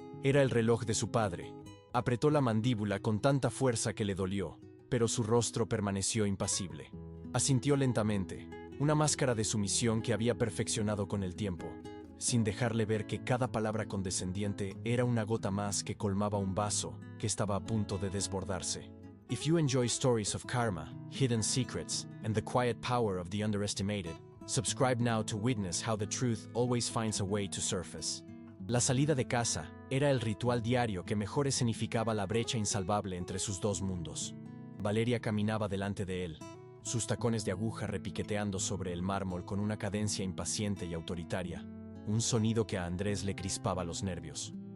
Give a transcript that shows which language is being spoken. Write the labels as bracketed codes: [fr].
[es] Era el reloj de su padre. Apretó la mandíbula con tanta fuerza que le dolió, pero su rostro permaneció impasible. Asintió lentamente, una máscara de sumisión que había perfeccionado con el tiempo, sin dejarle ver que cada palabra condescendiente era una gota más que colmaba un vaso que estaba a punto de desbordarse. [en] If you enjoy stories of karma, hidden secrets, and the quiet power of the underestimated, subscribe now to witness how the truth always finds a way to surface. [es] La salida de casa era el ritual diario que mejor escenificaba la brecha insalvable entre sus dos mundos. Valeria caminaba delante de él, sus tacones de aguja repiqueteando sobre el mármol con una cadencia impaciente y autoritaria, un sonido que a Andrés le crispaba los nervios.